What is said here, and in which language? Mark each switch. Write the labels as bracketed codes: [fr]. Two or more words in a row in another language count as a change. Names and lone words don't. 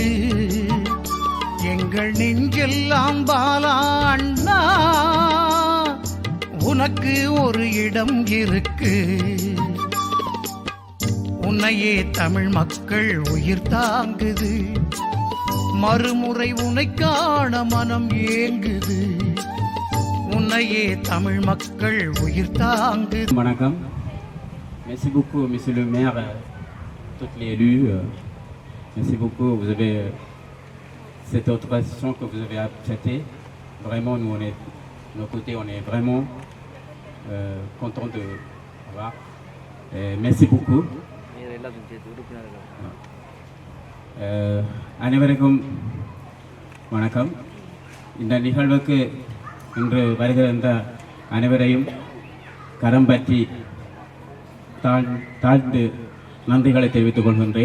[ta] எங்கள் நெஞ்செல்லாம் பாலா அண்ணா, உனக்கு ஒரு இடம் இருக்கு. உன்னையே தமிழ் மக்கள் உயிர் தாங்குது. மறுமுறை உன்னை காண மனம் ஏங்குது. உன்னையே தமிழ் மக்கள் உயிர் தாங்குது. Manakam. [fr] Merci beaucoup, monsieur le maire, tous les élus. Merci beaucoup, vous avez cette autorisation que vous avez acceptée. Vraiment, nous, on est de nos côtés, on est vraiment contents de voir. Merci beaucoup. [ta] அனைவருக்கும் வணக்கம். இந்த நிகழ்வுக்கு இன்று வருகிற இந்த அனைவரையும் கரம் பற்றி தாழ்ந்து நன்றிகளை தெரிவித்துக் கொள்கின்றேன்.